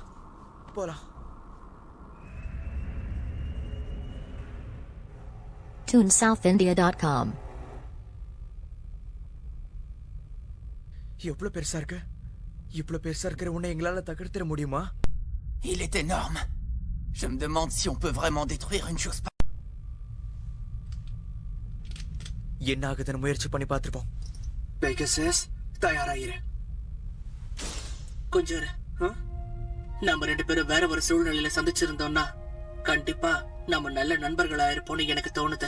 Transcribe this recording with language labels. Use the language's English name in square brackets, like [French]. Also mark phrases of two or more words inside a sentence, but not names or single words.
[Tamil] போலாம். TuneSouthIndia.com. எவ்வளவு பெருசா இருக்கு? இவ்வளவு பெருசா இருக்கிற உன்னை எங்களால தகர்த்திட முடியுமா? [French] Il est énorme. Je me demande si on peut vraiment détruire une chose. [Tamil] என்ன ஆகுதுன்னு முயற்சி பண்ணி பார்த்துருப்போம். பெகசஸ் தயாராயிரு. கொஞ்சம் நம்ம 2 பேரும் வேற ஒரு சூழ்நிலையில சந்திச்சிருந்தோம்னா கண்டிப்பா நம்ம நல்ல நண்பர்களா இருப்போம்னு எனக்கு தோணுது.